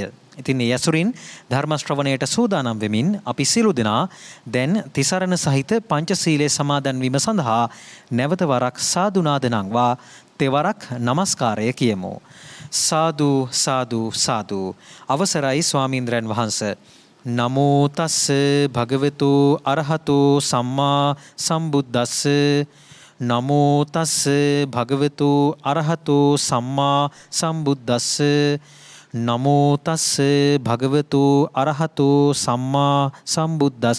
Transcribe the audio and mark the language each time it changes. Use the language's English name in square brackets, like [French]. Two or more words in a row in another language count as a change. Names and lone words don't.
[Sinhala] ඉතින් ඒ ඇසුරින් ධර්ම ශ්‍රවණයට සූදානම් වෙමින් අපි සියලු දෙනා දැන් තිසරණ සහිත පංචශීලයේ සමාදන් වීම සඳහා නැවත වරක් සාදු නාද නංවා තෙවරක් নমස්කාරය කියමු. සාදු සාදු සාදු. අවසරයි ස්වාමීන්ද්‍රයන් වහන්සේ. [Pali] නමෝ තස්ස භගවතු අරහතෝ සම්මා සම්බුද්දස්ස. නමෝ තස්ස භගවතු අරහතෝ සම්මා සම්බුද්දස්ස. නමෝ තස්ස භගවතු අරහතෝ සම්මා සම්බුද්දස්ස.